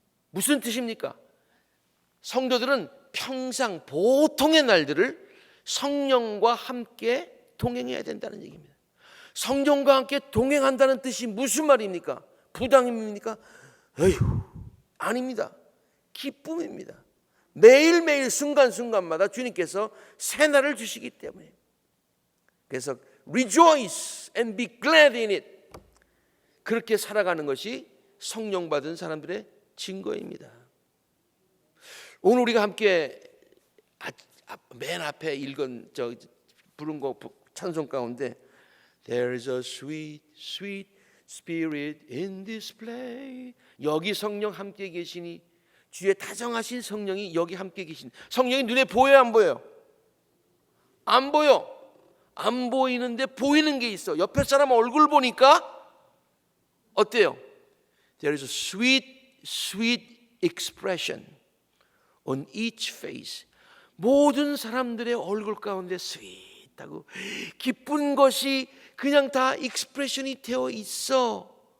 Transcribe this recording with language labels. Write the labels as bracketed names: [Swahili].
[Korean] 무슨 뜻입니까? 성도들은 평상 보통의 날들을 성령과 함께 동행해야 된다는 얘기입니다. 성령과 함께 동행한다는 뜻이 무슨 말입니까? 부담입니까? 에휴, 아닙니다. 기쁨입니다. 매일매일 순간순간마다 주님께서 새날을 주시기 때문에. 그래서 [English] rejoice and be glad in it. [Korean] 그렇게 살아가는 것이 성령 받은 사람들의 증거입니다. 오늘 우리가 함께 맨 앞에 읽은 부른 거 찬송 가운데 [English] There is a sweet, sweet spirit in this place. [Korean] 여기 성령 함께 계시니, 주의 다정하신 성령이 여기 함께 계신. 성령이 눈에 보여요, 안 보여요? 안 보여. 안 보이는데 보이는 게 있어. 옆에 사람 얼굴 보니까 어때요? [English] There is a sweet, sweet expression on each face. [Korean] 모든 사람들의 얼굴 가운데 sweet하고 기쁜 것이 그냥 다 익스프레션이 되어 있어.